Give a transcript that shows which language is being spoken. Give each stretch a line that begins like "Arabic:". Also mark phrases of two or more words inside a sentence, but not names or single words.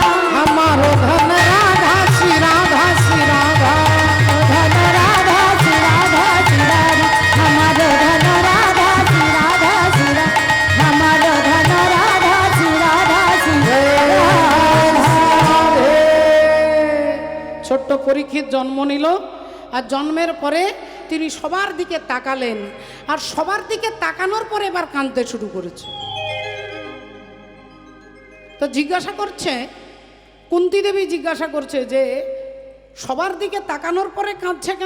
Hindi: हमारो धन राधा श्री राधा श्री राधा, धन राधा श्री राधा श्री राधा, हमारो धन राधा श्री राधा श्री राधा, हमारो धन राधा श्री राधा श्री राधा।
Bangla: ছোট্ট পরীক্ষিত জন্ম নিল, আর জন্মের পরে তিনি সবার দিকে তাকালেন, আর সবার দিকে তাকানোর পরে এবার কাঁদতে শুরু করেছে। তো জিজ্ঞাসা করছে, কুন্তী দেবী জিজ্ঞাসা করছে যে সবার দিকে তাকানোর পরে কাঁদছে কেন?